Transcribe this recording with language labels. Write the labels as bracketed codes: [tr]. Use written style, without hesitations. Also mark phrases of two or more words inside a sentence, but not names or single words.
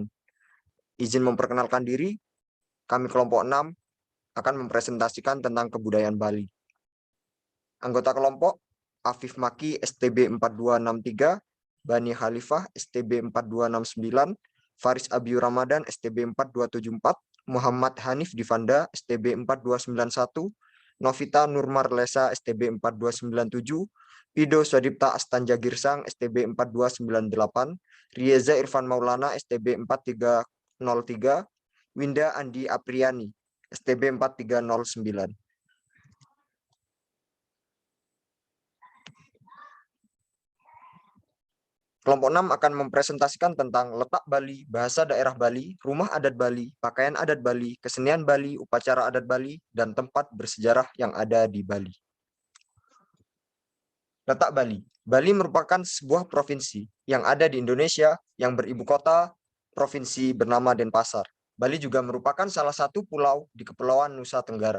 [id] Izin memperkenalkan diri, kami kelompok 6 akan mempresentasikan tentang kebudayaan Bali. Anggota kelompok, Afif Maki, STB 4263, Bani Khalifah, STB 4269, Faris Abiyu Ramadan, STB 4274, Muhammad Hanif Divanda, STB 4291, Novita Nurmar Lesa, STB 4297, Pido Swadipta Astanja Girsang, STB 4298, Rieza Irfan Maulana, STB 4303, Winda Andi Apriani, STB 4309. Kelompok 6 akan mempresentasikan tentang letak Bali, bahasa daerah Bali, rumah adat Bali, pakaian adat Bali, kesenian Bali, upacara adat Bali, dan tempat bersejarah yang ada di Bali. Letak Bali. Bali merupakan sebuah provinsi yang ada di Indonesia yang beribu kota provinsi bernama Denpasar. Bali juga merupakan salah satu pulau di Kepulauan Nusa Tenggara.